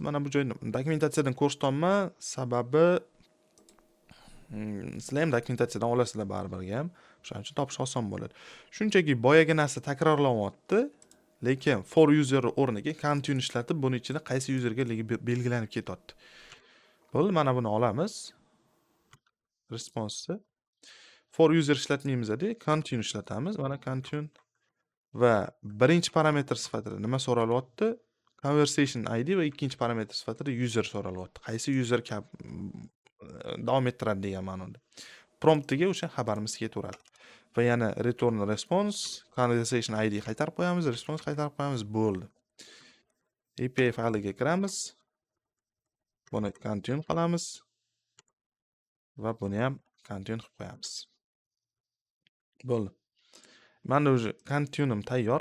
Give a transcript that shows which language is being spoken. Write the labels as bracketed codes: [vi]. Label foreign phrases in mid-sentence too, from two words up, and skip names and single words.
[uz] Mana bu joyni dokumentatsiyadan ko'rsatolman, sababi sizlar ham dokumentatsiyadan olasizlar baribir ham. Shuning uchun topish oson bo'ladi. Shunchaki boyagi narsa takrorlanyapti, lekin [en] for user [uz] o'rniga continue ishlatib, buni ichida qaysi userga belgilanib ketyapti. Bo'ldi, mana buni olamiz. [en] Response for user [uz] ishlatmaymiz-da, continue ishlatamiz. Mana continue va birinchi parametr sifatida nima so'ralyapti? [en] Conversation ID [uz] va ikkinchi parametr sifatida user so'ralyapti. Qaysi user davom ettiradi degan ma'noda. Promptiga o'sha xabarimiz ketaveradi. Va yana [en] return response, conversation ID [uz] qaytarib qo'yamiz, response qaytarib qo'yamiz, bo'ldi. API fayliga kiramiz. Buni continue qilamiz va buni ham continue qilib qo'yamiz. Bo'ldi. Mana o'zi continue'im tayyor.